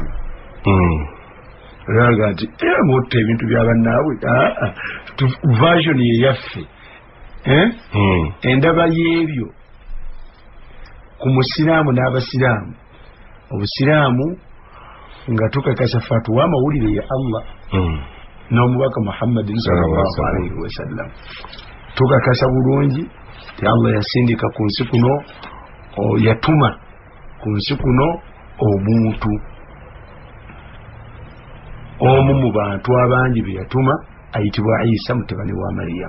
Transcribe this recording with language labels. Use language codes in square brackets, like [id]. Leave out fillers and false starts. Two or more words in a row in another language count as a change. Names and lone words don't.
[lg] Olaga nti mutta ebintu byabannaabwe version yeyaffe endaba y'ebyo ku musiraamu n'abasiraamu. Obusiraamu nga tukakasa fatuwa amawulire ya Allah n'omubaka Muhammadin [ar] صلى الله عليه وسلم. [lg] Tukakasa bulungi ti Allah yasindika ku nsi kuno, yatuma ku nsi kuno omuntu omu mu bantu abangi be yatuma ayitibwa Isa mutabani wa Maryam.